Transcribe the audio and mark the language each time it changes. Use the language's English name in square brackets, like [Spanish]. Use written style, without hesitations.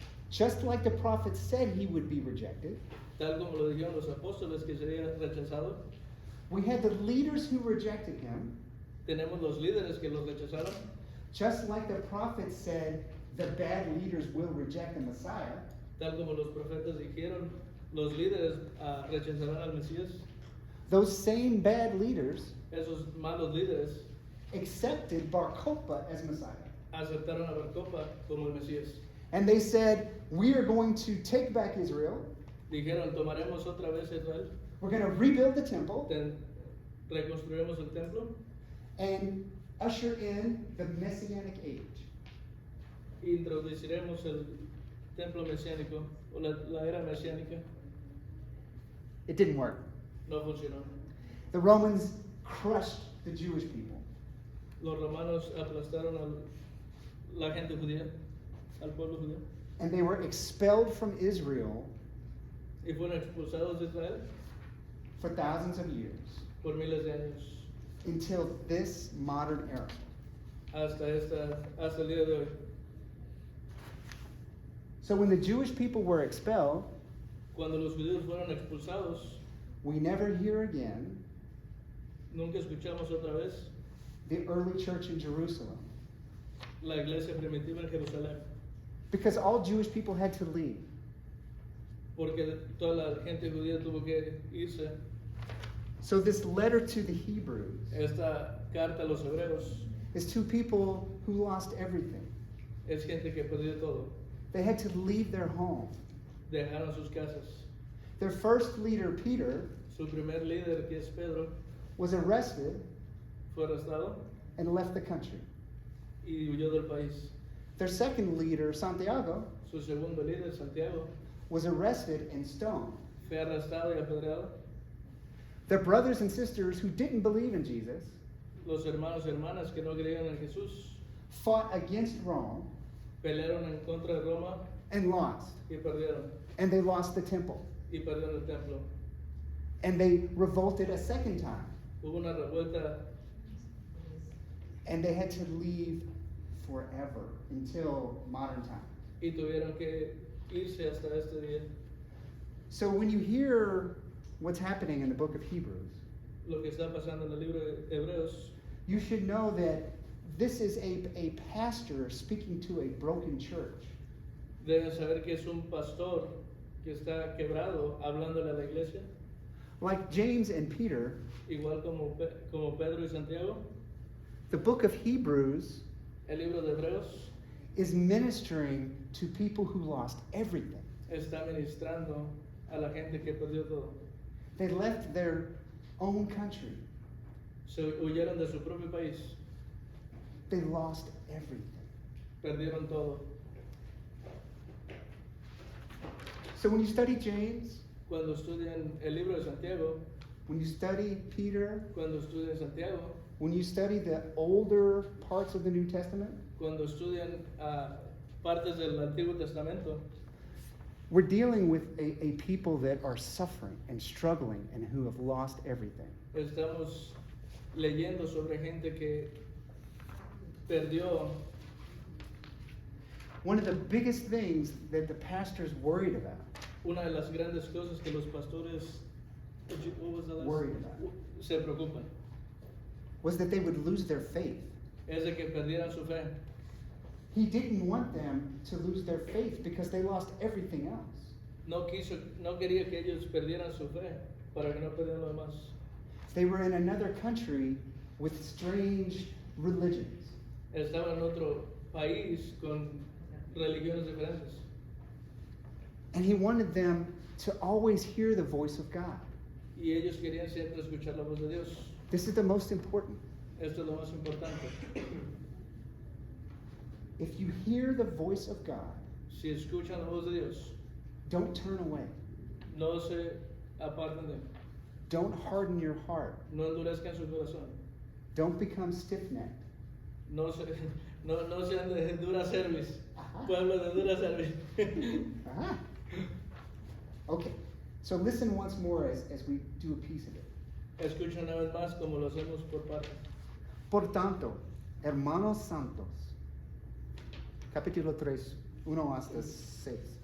[English] just like the prophet said he would be rejected. [Spanish] tal como lo dijeron los apóstoles que sería rechazado. [English] We had the leaders who rejected him, [Spanish] Tenemos los líderes que los rechazaron, [English] just like the prophet said the bad leaders will reject the Messiah. [Spanish] tal como los profetas dijeron, los líderes rechazarán al Mesías. [English] Those same bad leaders [Spanish] Esos malos líderes [English] accepted Bar Kokhba as Messiah. [Spanish] aceptaron a Bar Kokhba como el Mesías. [English] And they said, we are going to take back Israel. [Spanish] Dijeron, tomaremos otra vez Israel, [English] We're going to rebuild the temple [Spanish] reconstruiremos el templo [English] and usher in the Messianic age. [Spanish] e introduciremos el templo mesiánico o la era mesiánica. [English] It didn't work. [Spanish] No funcionó. [English] The Romans crushed the Jewish people. [Spanish] Los romanos aplastaron a la gente judía, al pueblo judío, [English] And they were expelled from Israel [Spanish] y fueron expulsados de Israel [English] for thousands of years [Spanish] por miles de años [English] until this modern era. [Spanish] hasta el día de hoy. [English] So when the Jewish people were expelled, [Spanish] Cuando los judíos fueron expulsados, [English] we never hear again [Spanish] nunca escuchamos otra vez [English] the early church in Jerusalem [Spanish] la iglesia primitiva en Jerusalén, [English] because all Jewish people had to leave. [Spanish] porque toda la gente judía tuvo que irse. [English] So this letter to the Hebrews [Spanish] Esta carta a los hebreos [English] is to people who lost everything. [Spanish] es gente que perdió todo. [English] They had to leave their home. [Spanish] Dejaron sus casas. [English] Their first leader, Peter, [Spanish] Su primer líder, que es Pedro, [English] was arrested [Spanish] fue arrestado [English] and left the country. [Spanish] y huyó del país. [English] Their second leader, Santiago, [Spanish] Su su segundo líder, Santiago, [English] was arrested and stoned. [Spanish] fue arrestado y apedreado. [English] The brothers and sisters who didn't believe in Jesus [Spanish] Los hermanos y hermanas que no creían en Jesús [English] fought against Rome [Spanish] pelearon en contra de Roma [English] and lost. [Spanish] y perdieron. [English] And they lost the temple. [Spanish] Y perdieron el templo. [English] And they revolted a second time. [Spanish] Hubo una revuelta [English] And they had to leave forever until modern time. [Spanish] y tuvieron que irse hasta este día. [English] So when you hear what's happening in the book of Hebrews, [Spanish] Lo que está pasando en el libro de Hebreos, [English] you should know that this is a pastor speaking to a broken church. [Spanish] deben saber que es un pastor que está quebrado hablándole a la iglesia, [English] Like James and Peter, [Spanish] igual como Pedro y Santiago. [English] the book of Hebrews [Spanish] El libro de Hebreos [English] is ministering to people who lost everything. [Spanish] está ministrando a la gente que perdió todo. [English] They left their own country. [Spanish] Se huyeron de su propio país, [English] They lost everything. [Spanish] perdieron todo. [English] So when you study James, [Spanish] Cuando estudian el libro de Santiago, [English] when you study Peter, [Spanish] cuando estudian Santiago, [English] when you study the older parts of the New Testament, [Spanish] cuando estudian partes del Antiguo Testamento, [English] we're dealing with a people that are suffering and struggling and who have lost everything. [Spanish] estamos leyendo sobre gente que perdió. [English] One of the biggest things that the pastor's worried about [Spanish] Una de las grandes cosas que los pastores [English] what was the last- Worried about. [Spanish] se preocupan [English] was that they would lose their faith. [Spanish] es de que perdieran su fe. [English] He didn't want them to lose their faith because they lost everything else. [Spanish] No quería que ellos perdieran su fe para que no perdieran lo demás. [English] They were in another country with strange religions. [Spanish] Estaban en otro país con religiones diferentes. [English] And he wanted them to always hear the voice of God. [Spanish] Y ellos querían siempre escuchar la voz de Dios. [English] This is the most important. [Spanish] Esto es lo más importante. [English] If you hear the voice of God, [Spanish] Si escuchan la voz de Dios, [English] don't turn away. [Spanish] no se aparten de él. [English] Don't harden your heart. [Spanish] No endurezcan su corazón. [English] Don't become stiff-necked. [Spanish] No sean de dura service. Ajá. Pueblo de dura service. Ah. [English] Okay, so listen once more as we do a piece of it. [Spanish] Escuchen una vez más como lo hacemos por partes. Por tanto, hermanos santos, capítulo 3, 1 hasta 6.